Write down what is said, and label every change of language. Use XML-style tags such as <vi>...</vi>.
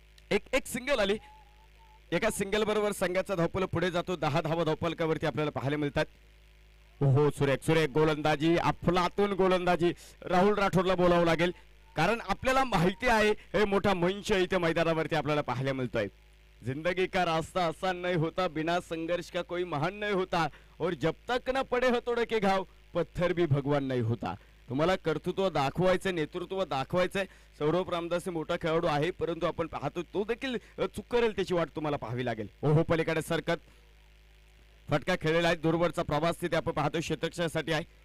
<mr>एक सिंगल आली. एका सिंगल बरोबर संघाचा धावफलक पुढे जातो. 10 धावा धावफलकावरती आपल्याला पाहायला मिळतात. हो, सुरेख सुरेख गोलंदाजी, अफलातून गोलंदाजी. राहुल राठोडला बोलावं लागेल, कारण आपल्याला माहिती आहे हे मोठा मंच इथे मैदानावरती आपल्याला पाहायला मिळतोय.</mr> <hi>जिंदगी का रास्ता आसान नहीं होता, बिना संघर्ष का कोई महान नहीं होता, और जब तक न पडे हथोड़े के घाव पत्थर भी भगवान नहीं होता.</hi> <mr>तुम्हाला कर्तृत्व दाखवायचं, नेतृत्व दाखवायचंय. सौरभ रामदास मोठा खेळाडू आहे, परंतु आपण पाहतो तो देखील चूक करेल त्याची वाट तुम्हाला पाहावी लागेल. ओहो, पलीकडे सरकत फटका खेळलेला आहे. दूरवरचा प्रवास तिथे आपण पाहतो क्षेत्ररक्षणासाठी आहे.</mr>